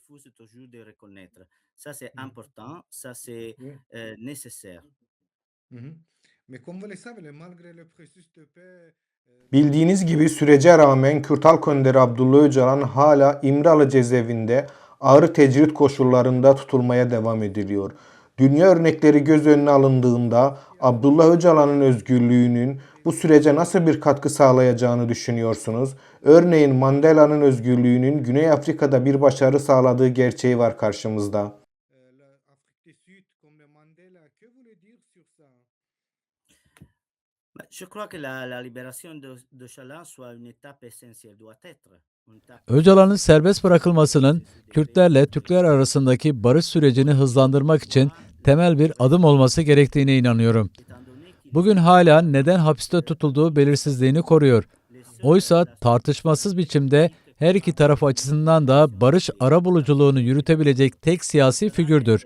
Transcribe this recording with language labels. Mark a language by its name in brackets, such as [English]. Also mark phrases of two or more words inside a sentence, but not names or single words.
[Turkish] Bildiğiniz gibi sürece rağmen Kürt Halk Önderi Abdullah Öcalan hala İmralı cezaevinde ağır tecrit koşullarında tutulmaya devam ediliyor. Dünya örnekleri göz önüne alındığında Abdullah Öcalan'ın özgürlüğünün bu sürece nasıl bir katkı sağlayacağını düşünüyorsunuz? Örneğin Mandela'nın özgürlüğünün Güney Afrika'da bir başarı sağladığı gerçeği var karşımızda. [French] Je crois que la libération de Öcalan soit une étape essentielle, doit être une étape. [Turkish] Öcalan'ın serbest bırakılmasının Kürtlerle Türkler arasındaki barış sürecini hızlandırmak için temel bir adım olması gerektiğine inanıyorum. Bugün hala neden hapiste tutulduğu belirsizliğini koruyor. Oysa tartışmasız biçimde her iki taraf açısından da barış arabuluculuğunu yürütebilecek tek siyasi figürdür.